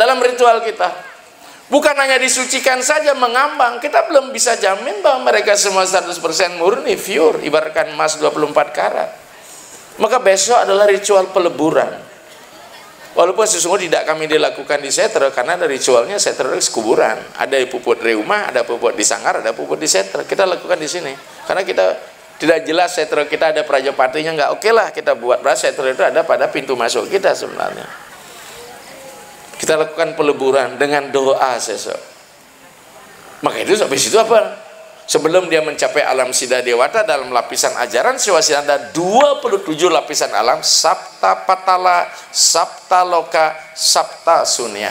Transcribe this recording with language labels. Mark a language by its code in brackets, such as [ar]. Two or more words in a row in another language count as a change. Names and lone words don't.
[id] Dalam ritual kita bukan hanya disucikan saja, mengambang. Kita belum bisa jamin bahwa mereka semua 100% murni, pure, ibaratkan emas 24 karat. Maka besok adalah ritual peleburan. Walaupun sesungguhnya tidak kami dilakukan di Setre, karena ada ritualnya Setre kuburan. Ada puput rumah, ada puput di Sanggar, ada puput di Setre. Kita lakukan di sini. Karena kita tidak jelas Setre kita ada Prajapatinya, nggak oke lah kita buat. Berarti Setre itu ada pada pintu masuk kita sebenarnya. Kita lakukan peleburan dengan doa sesok. Maka itu habis itu apa? Sebelum dia mencapai alam Siddha Dewata, dalam lapisan ajaran Siwasila ada 27 lapisan alam: Sapta Patala, Sapta Loka, Sapta Sunya.